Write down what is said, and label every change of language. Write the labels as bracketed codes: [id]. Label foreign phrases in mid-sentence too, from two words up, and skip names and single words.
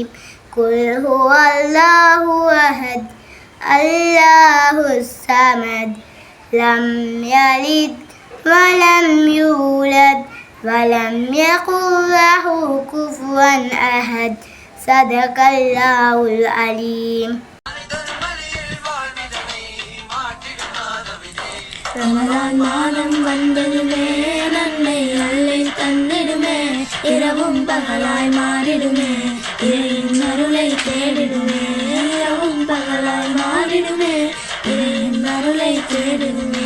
[ar] قل هو الله أحد الله الصمد لم يلد ولم يولد ولم يكن له كفوا أحد. صدق الله العليم. [ta] ரமலான் மாதம் வந்ததுமே நன்மை அள்ளி தந்திடுமே, இரவும் பகலாய் மாறிடுமே, இறையின் அருளை தேடிடுமே, இரவும் பகலாய் மாறிடுமே, இறையின் அருளை தேடிடுமே.